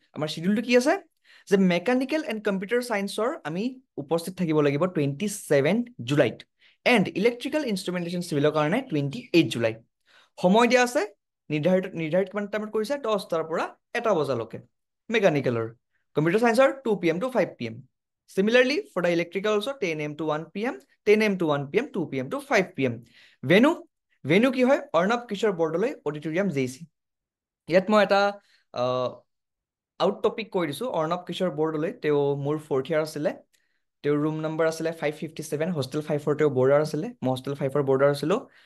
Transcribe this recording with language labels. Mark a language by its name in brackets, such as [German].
[Assamese] আমাৰ শিডিউলটো কি আছে যে মেকানিকেল এণ্ড কম্পিউটাৰ চায়েন্সৰ আমি উপস্থিত থাকিব লাগিব 27 জুলাইত এণ্ড ইলেক্ট্ৰিকেল ইনষ্ট্ৰুমেণ্টেশ্যন চিভিলৰ কাৰণে 28 জুলাই। সময় দিয়া আছে নিৰ্ধাৰিত কিমান টাইমত কৰিছে 10টাৰ পৰা 1টা বজালৈকে মেকানিকেলৰ, কম্পিউটাৰ চায়েন্সৰ [English] 2 PM to 5 PM। Similarly, for the electrical also 10 AM to 1 PM, 10 AM to 1 PM, 2 PM to 5 PM। [Assamese] venue কি হয় অৰ্ণৱ কিশোৰ বৰদলৈ অডিটৰিয়াম JEC। ইয়াত মই এটা আউট টপিক কৈ দিছোঁ অৰ্ণৱ কিশোৰ বৰদলৈ তেওঁ মোৰ 4th ইয়াৰ আছিলে, তেওঁৰ ৰুম নম্বৰ আছিলে 557, হোষ্টেল 5ৰ তেওঁ বৰ্ডাৰ আছিলে, মই হোষ্টেল 5ৰ বৰ্ডাৰ আছিলোঁ।